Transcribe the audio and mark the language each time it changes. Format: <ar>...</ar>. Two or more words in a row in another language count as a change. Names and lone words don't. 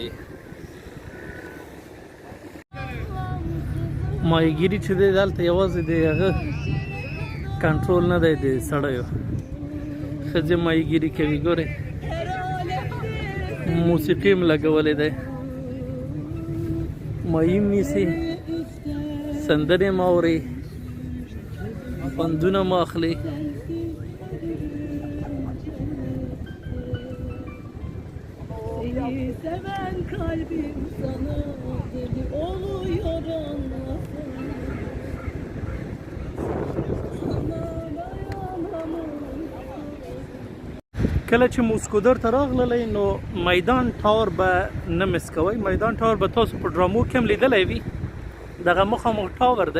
<ps>ماهیګیري چې دی دلته یوازې د هغه کنټرول نه دی د سړیو، ښځې ماهیګیري کوي. ګورې موسیقي هم لګولی دی، ماهي هم نیسي، سندرې هم اوري، خوندونه هم اخلي.</ps> <tr>Seven kalbim sana deli oluyor anlasın.</tr> <ps>کله چې موسکودر ته راغللی نو میدان ټاور به نه مس کوئ. میدان ټاور به تاسو په ډرامو کې هم لیدلی وي. دغه مخامخ ټاور دی.</ps>